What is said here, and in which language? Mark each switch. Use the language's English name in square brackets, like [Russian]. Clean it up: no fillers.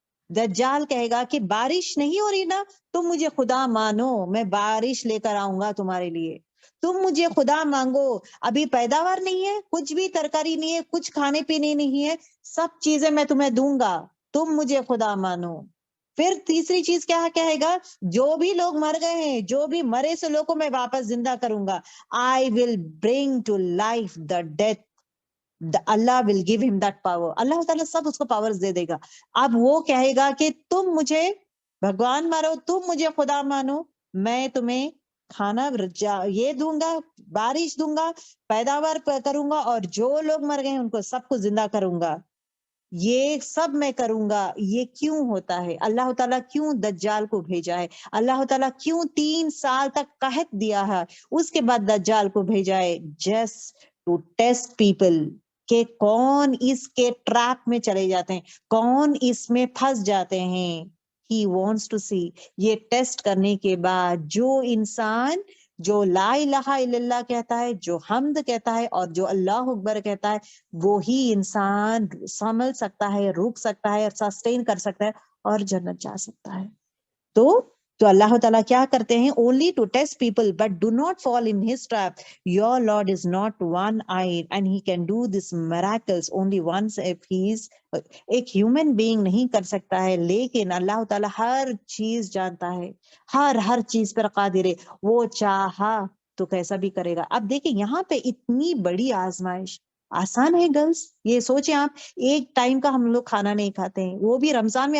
[Urdu] دجال کہے گا کہ بارش نہیں ہو رہی نا، تم مجھے خدا مانو، میں بارش لے کر آؤں گا تمہارے لیے، تم مجھے خدا مانگو، ابھی پیداوار نہیں ہے، کچھ بھی ترکاری نہیں ہے، کچھ کھانے پینے نہیں ہے، سب چیزیں میں تمہیں دوں گا، تم مجھے خدا مانو. پھر تیسری چیز کیا کہے گا، جو بھی لوگ مر گئے ہیں، جو بھی مرے سے لوگ کو میں واپس زندہ کروں گا. [English] I will bring to life the death. اللہ will give him that power. [Urdu] اللہ تعالیٰ سب اس کو پاورز دے دے گا. اب وہ کہے گا کہ تم مجھے بھگوان مانو، تم مجھے خدا مانو، میں تمہیں کھانا یہ دوں گا, بارش دوں گا, پیداوار کروں گا, اور جو لوگ مر گئے ان کو سب کو زندہ کروں گا, یہ سب میں کروں گا. یہ کیوں ہوتا ہے؟ اللہ تعالیٰ کیوں دجال کو بھیجا ہے؟ اللہ تعالیٰ کیوں 3 سال تک قحط دیا ہے, اس کے بعد دجال کو بھیجا ہے؟ [English] just to test people, [Urdu] کہ کون اس کے ٹریپ میں چلے جاتے ہیں, کون اس میں پھنس جاتے ہیں. [English] He wants to see. [Urdu] یہ ٹیسٹ کرنے کے بعد جو انسان جو لا الہ الا اللہ کہتا ہے, جو حمد کہتا ہے, اور جو اللہ اکبر کہتا ہے, وہی انسان سنبھل سکتا ہے, رک سکتا ہے, سسٹین کر سکتا ہے, اور جنت جا سکتا ہے. تو اللہ تعالیٰ کیا کرتے ہیں؟ [English] only to test people, but do not fall in his trap. Your Lord is not one-eyed and he can do these miracles only once if he is [Urdu] ایک ہیومن بینگ نہیں کر سکتا ہے, لیکن اللہ تعالیٰ ہر چیز جانتا ہے, ہر چیز پر قادر ہے. وہ چاہا تو کیسا بھی کرے گا. اب دیکھیں یہاں پہ اتنی بڑی آزمائش, آسان ہے گرلس؟ یہ سوچیں آپ, ایک ٹائم کا ہم لوگ کھانا نہیں کھاتے ہیں, وہ بھی رمضان میں.